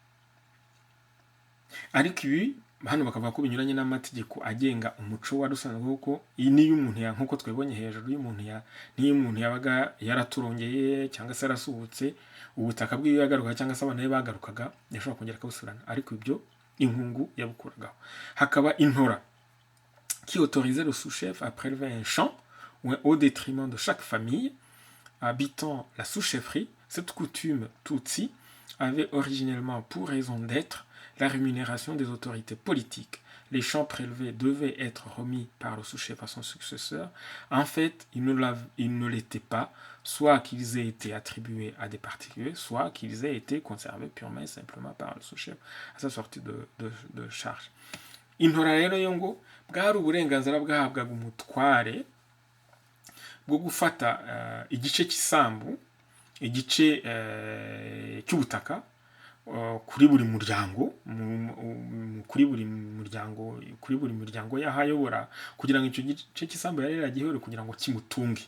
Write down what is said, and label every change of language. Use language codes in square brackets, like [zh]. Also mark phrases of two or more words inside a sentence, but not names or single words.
[rw] Ariko ibi hano bakavuga ko binyuranye n'amategeko agenga umuco wari usanzwe, kuko iyi ni y'umuntu nk'uko twebonye hejuru, y'umuntu yabaga yaraturongeye cyangwa se yarasubutse ubutaka bw'iyo yagaruka cyangwa se abana be bagarukaga yashobora kongera akabusurana. Ariko ibyo inkungu yabukuragaho. Hakaba intora [fr] qui autorisait le sous-chef à prélever un champ au détriment de chaque famille habitant la sous-chefferie. Cette coutume Tutsi avait originellement pour raison d'être la rémunération des autorités politiques. Les champs prélevés devaient être remis par le sous-chef à son successeur. En fait, ils ne l'étaient pas, soit qu'ils aient été attribués à des particuliers, soit qu'ils aient été conservés purement et simplement par le sous-chef à sa sortie de charge. [rw] Intora rero yo ngo bwari uburenganzira bwahabwaga umutware bwo gufata igice cy'isambu, igice cy'ubutaka kuri buri muryango, kuri buri muryango yahayobora, kugira ngo icyo gice cy'isambu yari yaragihewe kugira ngo kimutunge.